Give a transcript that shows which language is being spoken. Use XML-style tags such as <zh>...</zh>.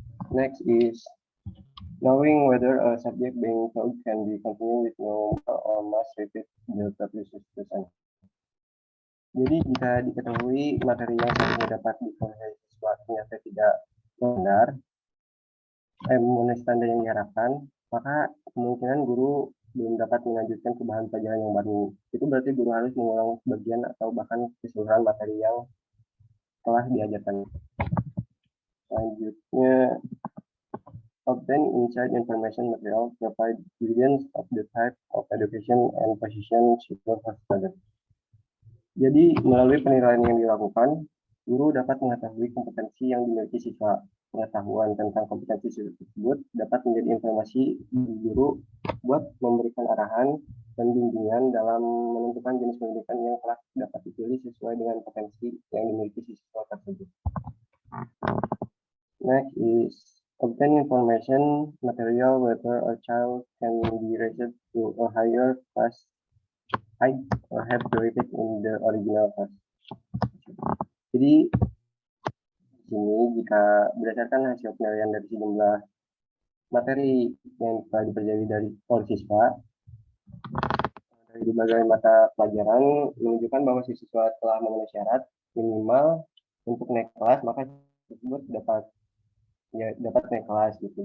<en>Next is knowing whether a subject being taught can be continued with no or must repeat the previous lesson.</en> <id>Jadi jika diketahui materi yang seharusnya dapat dikuasai siswa ternyata tidak benar, memenuhi standar yang diharapkan, maka kemungkinan guru belum dapat melanjutkan ke bahan pelajaran yang baru. Itu berarti guru harus mengulang sebagian atau bahkan keseluruhan materi yang telah diajarkan.</id> <en>Selanjutnya, obtain inside information material provide evidence of the type of education and position suitable for student.</en> <id>Jadi melalui penilaian yang dilakukan, guru dapat mengetahui kompetensi yang dimiliki siswa. Pengetahuan tentang kompetensi tersebut dapat menjadi informasi guru buat memberikan arahan dan bimbingan dalam menentukan jenis pendidikan yang telah dapat dipilih sesuai dengan potensi yang dimiliki siswa tersebut.</id> <en>Next is obtain information material whether a child can be raised to a higher class height or have graduated in the original class.</en> <id>Jadi sini jika berdasarkan hasil penilaian dari sejumlah materi yang telah dipelajari oleh siswa dari berbagai mata pelajaran menunjukkan bahwa siswa telah memenuhi syarat minimal untuk naik kelas, maka tersebut dapat naik kelas gitu.</id>